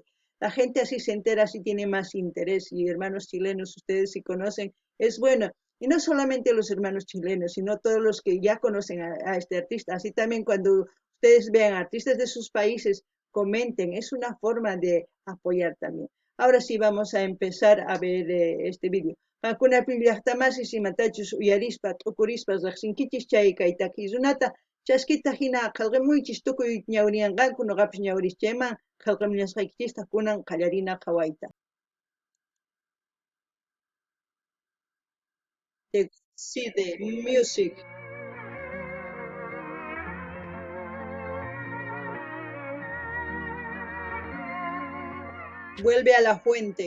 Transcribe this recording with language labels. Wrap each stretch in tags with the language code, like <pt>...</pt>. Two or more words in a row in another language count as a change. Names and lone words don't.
<es>La gente así se entera, así tiene más interés. Y hermanos chilenos, ustedes si conocen, es bueno. Y no solamente los hermanos chilenos, sino todos los que ya conocen a este artista. Así también cuando ustedes vean artistas de sus países, comenten. Es una forma de apoyar también. Ahora sí vamos a empezar a ver este vídeo.</es> <qu>Hakuna pillaqtamasis imatachus uyarispa t'ukurispas riqsinkichis chay kaytakizunata chaskita hina qillqimuychis tukuy ñawriyanqanku noqapis ñawrischayman qillqimñasqaykichista kunan qallarina qhawayta.</qu> <es>Sí, de music. Vuelve a la fuente.</es>